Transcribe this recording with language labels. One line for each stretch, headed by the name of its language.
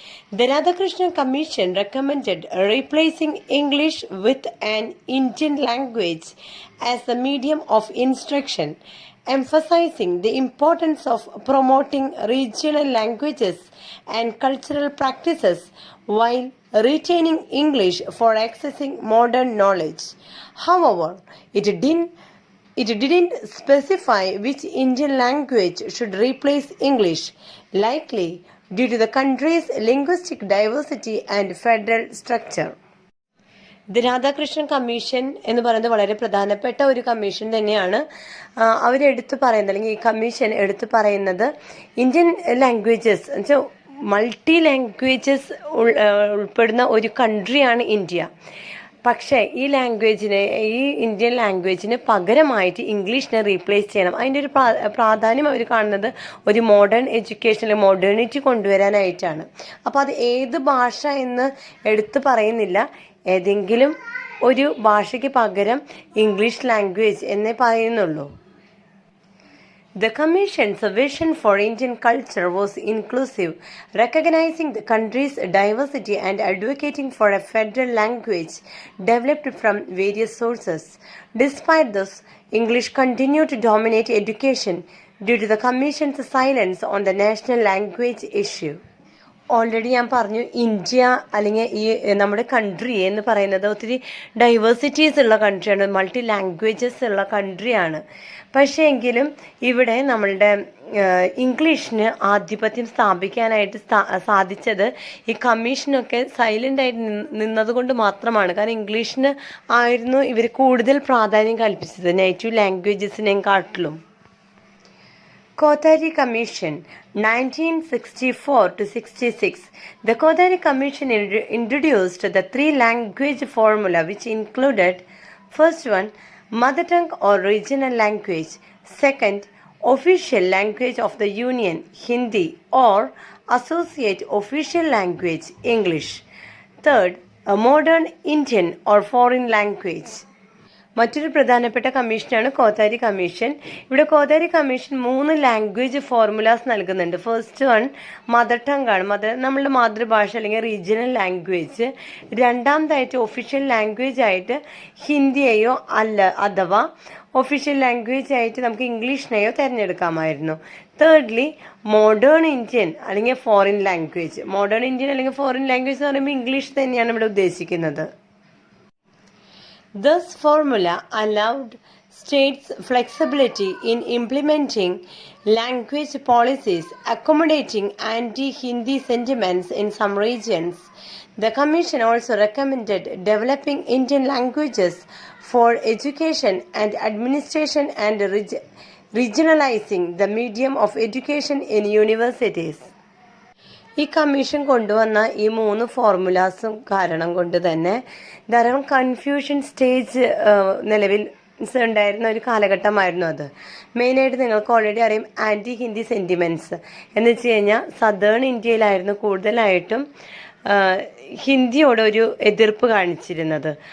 English: The Radhakrishnan Commission recommended replacing English with an Indian language as a medium of instruction, emphasizing the importance of promoting regional languages and cultural practices while retaining English for accessing modern knowledge. However, it didn't specify which Indian language should replace English, likely due to the country's linguistic diversity and federal structure.
Malayalam: The Radhakrishnan commission എന്ന് പറയുന്നത് വളരെ പ്രധാനപ്പെട്ട ഒരു commission തന്നെയാണ്. അവരെടുത്ത് പറയുന്നത് അല്ലെങ്കിൽ ഈ കമ്മീഷൻ എടുത്തു പറയുന്നത് ഇന്ത്യൻ ലാംഗ്വേജസ് എന്നുവെച്ചാൽ മൾട്ടി ലാംഗ്വേജസ് ഉൾപ്പെടുന്ന ഒരു കൺട്രിയാണ് ഇന്ത്യ. പക്ഷേ ഈ ഇന്ത്യൻ ലാംഗ്വേജിന് പകരമായിട്ട് ഇംഗ്ലീഷിനെ റീപ്ലേസ് ചെയ്യണം. അതിൻ്റെ ഒരു പ്രാധാന്യം അവർ കാണുന്നത് ഒരു മോഡേൺ എഡ്യൂക്കേഷനിൽ മോഡേണിറ്റി കൊണ്ടുവരാനായിട്ടാണ്. അപ്പോൾ അത് ഏത് ഭാഷ എന്ന് എടുത്ത് പറയുന്നില്ല, ഏതെങ്കിലും ഒരു ഭാഷയ്ക്ക് പകരം ഇംഗ്ലീഷ് ലാംഗ്വേജ് എന്നേ പറയുന്നുള്ളൂ.
English: The Commission's vision for Indian culture was inclusive, recognizing the country's diversity and advocating for a federal language developed from various sources. Despite this, English continued to dominate education due to the Commission's silence on the national language issue.
Malayalam: Already ഞാൻ പറഞ്ഞു, India അല്ലെങ്കിൽ ഈ നമ്മുടെ country എന്ന് പറയുന്നത് ഒത്തിരി diversities ഉള്ള കൺട്രിയാണ്, multi languages ഉള്ള കൺട്രിയാണ്. പക്ഷേ എങ്കിലും ഇവിടെ നമ്മളുടെ ഇംഗ്ലീഷിന് ആധിപത്യം സ്ഥാപിക്കാനായിട്ട് സാധിച്ചത് ഈ കമ്മീഷനൊക്കെ സൈലൻ്റായിട്ട് നിന്നതുകൊണ്ട് മാത്രമാണ്. കാരണം ഇംഗ്ലീഷിന് ആയിരുന്നു ഇവർ കൂടുതൽ പ്രാധാന്യം കൽപ്പിച്ചത് നേറ്റീവ് ലാംഗ്വേജസിനെയും കാട്ടിലും.
English: Kothari Commission 1964-66. The Kothari Commission introduced the 3-language formula, which included: first one, mother tongue or regional language; second, official language of the Union, Hindi, or associate official language, English; third, a modern Indian or foreign language.
Malayalam: മറ്റൊരു പ്രധാനപ്പെട്ട കമ്മീഷനാണ് Kothari commission. ഇവിടെ Kothari commission 3 language formulas നൽകുന്നുണ്ട്. First one mother tongue ആണ്, നമ്മളുടെ മാതൃഭാഷ അല്ലെങ്കിൽ regional language. രണ്ടാമതായിട്ട് ഒഫീഷ്യൽ ലാംഗ്വേജ് ആയിട്ട് ഹിന്ദിയെയോ അഥവാ ഒഫീഷ്യൽ ലാംഗ്വേജ് ആയിട്ട് നമുക്ക് ഇംഗ്ലീഷിനെയോ തിരഞ്ഞെടുക്കാമായിരുന്നു. തേർഡ്ലി മോഡേൺ ഇന്ത്യൻ അല്ലെങ്കിൽ ഫോറിൻ ലാംഗ്വേജ്. മോഡേൺ ഇന്ത്യൻ അല്ലെങ്കിൽ ഫോറിൻ ലാംഗ്വേജ് എന്ന് പറയുമ്പോൾ ഇംഗ്ലീഷ് തന്നെയാണ് ഇവിടെ ഉദ്ദേശിക്കുന്നത്.
English: This formula allowed states flexibility in implementing language policies, accommodating anti-Hindi sentiments in some regions. The Commission also recommended developing Indian languages for education and administration and regionalizing the medium of education in universities.
Malayalam: ഈ commission കൊണ്ടുവന്ന ഈ 3 ഫോർമുലാസും കാരണം കൊണ്ട് തന്നെ ധാരാളം confusion stage നിലവിൽ ഉണ്ടായിരുന്ന ഒരു കാലഘട്ടമായിരുന്നു അത്. മെയിനായിട്ട് നിങ്ങൾക്ക് ഓൾറെഡി അറിയാം ആൻറ്റി ഹിന്ദി സെൻറ്റിമെൻറ്റ്സ് എന്ന് വെച്ച് കഴിഞ്ഞാൽ സദേൺ ഇന്ത്യയിലായിരുന്നു കൂടുതലായിട്ടും ഹിന്ദിയോട് ഒരു എതിർപ്പ് കാണിച്ചിരുന്നത്.